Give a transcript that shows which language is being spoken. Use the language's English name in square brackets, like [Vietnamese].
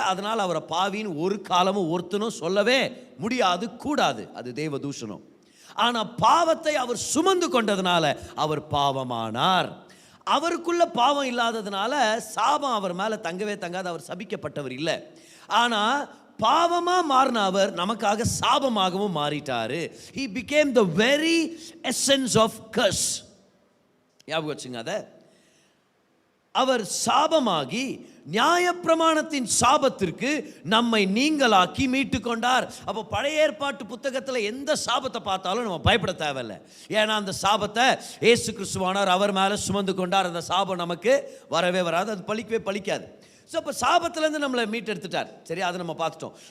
[Tamil] அதனால் அவரை பாவின்னு ஒரு காலமும் ஒருத்தனும் சொல்லவே முடியாது, கூடாது. அது தேவ தூஷணம். ஆனால் பாவத்தை அவர் சுமந்து கொண்டதுனால அவர் பாவமானார். அவருக்குள்ள பாவம் இல்லாததுனால சாபம் அவர் மேலே தங்கவே தங்காது. அவர் சபிக்கப்பட்டவர் இல்லை. ஆனால் பாவமாக மாறின அவர் நமக்காக சாபமாகவும் மாறிட்டாரு. [English] He became the very essence of curse. [Tamil] ஞாபகம் வச்சுங்க அதை. அவர் சாபமாகி நியாயப்பிரமாணத்தின் சாபத்திற்கு நம்மை நீங்களாக்கி மீட்டு கொண்டார். அப்போ பழைய ஏற்பாட்டு புத்தகத்தில் எந்த சாபத்தை பார்த்தாலும் நம்ம பயப்பட தேவையில்லை. ஏன்னா அந்த சாபத்தை இயேசு கிறிஸ்துவானார் அவர் மேலே சுமந்து கொண்டார். அந்த சாபம் நமக்கு வரவே வராது, அது பழிக்கவே பழிக்காது. ஸோ இப்போ சாபத்திலேருந்து நம்மளை மீட்டெடுத்துட்டார். சரி, அதை நம்ம பார்த்துட்டோம்.